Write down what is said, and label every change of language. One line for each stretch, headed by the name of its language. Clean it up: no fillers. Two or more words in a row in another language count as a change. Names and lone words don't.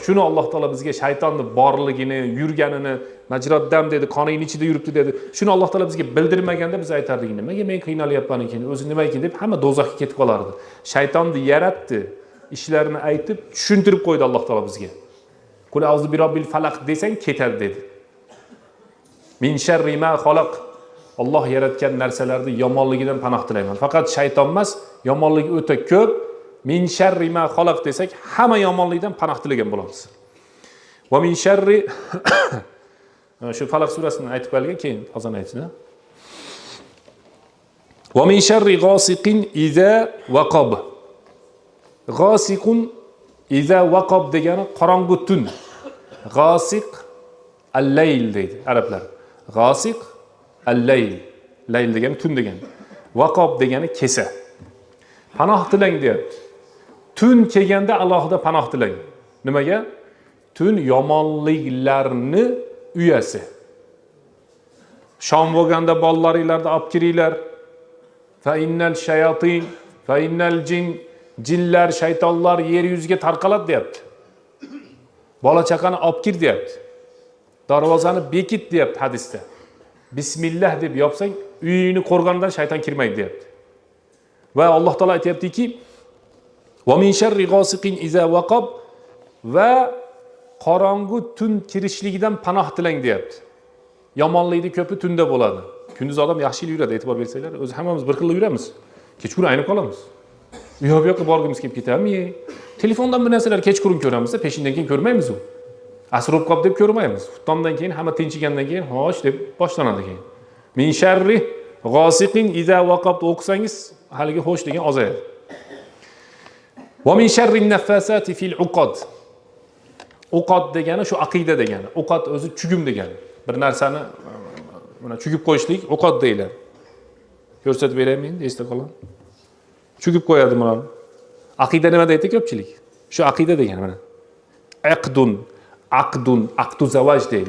Uzbek: Shuni Alloh taolo bizga shaytonning borligini, yurganini, majroddam dedi, qoning ichida yuribdi dedi. Shuni Alloh taolo bizga bildirmaganda biz aytardik, nimaga men qiynalyapman ekan, o'zi nima ekan deb hamma do'zaxga ketib qolardi. Shaytonni yaratdi, ishlarini aytib, tushuntirib qo'ydi Alloh taolo bizga.
Arabic: قل أعوذ برب الفلق
Uzbek: desang ketadi dedi.
Arabic: من شر ما خلق.
Uzbek: Alloh yaratgan narsalarni yomonligidan panoh tilayman. Faqat shayton emas, yomonligi o'ta ko'p.
Arabic: من شر ما خلق
Uzbek: desak, hamma yomonlikdan panoh tilagan bo'lamiz.
Arabic: ومن شر
Uzbek: shu Falaq surasini aytib qo'yilgan, keyin azon aytsin.
Arabic: ومن شر غاسق إذا وقب. غاسق إذا وقب
Uzbek: degani qorong'u tun.
Arabic: غاسق الليل
Uzbek: deydi arablar.
Arabic: غاسق الليل.
Uzbek: Layl degani tun degani. Waqab degani kesa. Panoh tilang deyapti. Tun kelganda alohida panoh tilang. Nimaga? Tun yomonliklarni uyasi. Shom bo'lganda bolalaringlarni olib kiringlar.
Arabic: فإن الشياطين فإن الجن,
Uzbek: jinlar, shaytonlar yer yuziga tarqaladi deyapti. Bola chaqani olib kir deyapti. Darvozani bekit deyapti hadisda. Bismillah deb yopsang, uyingni qo'rg'ondan shayton kirmaydi deyapti. Va Alloh taolo aytayaptiki,
Arabic: ومن شر غاسق إذا وقب
Uzbek: va qorong'u tun kirishligidan panoh tilang deyapti. Yomonlikning ko'pi tunda bo'ladi. Kunduz odam yaxshi yuradi, e'tibor bersanglar, o'zi hammamiz bir xil yuramiz. Kechqurun aynib qolamiz. U yoqqa borgimiz kelib ketami? Telefondan bir narsalar kechqurun ko'ramiz, peshindan keyin ko'rmaymiz u. Asrob qop deb ko'rmaymiz. Xuftondan keyin hamma tinchigandan keyin xo'sh deb boshlanadi keyin.
Arabic: من شر غاسق إذا وقب
Uzbek: o'qisangiz, haligi xo'sh degan ozayadi.
Arabic: ومن شر النفاثات في العقد.
Uzbek: Uqad degani shu aqida degani. Uqad o'zi chugum degani. Bir narsani mana chugib qo'yishlik uqad deyiladi. Ko'rsatib beraymi? Esda qoling. Chugib qo'yadi mana. Aqida nima deydi ko'pchilik? Shu aqida degani mana.
Arabic: عقد الزواج
Uzbek: deydi.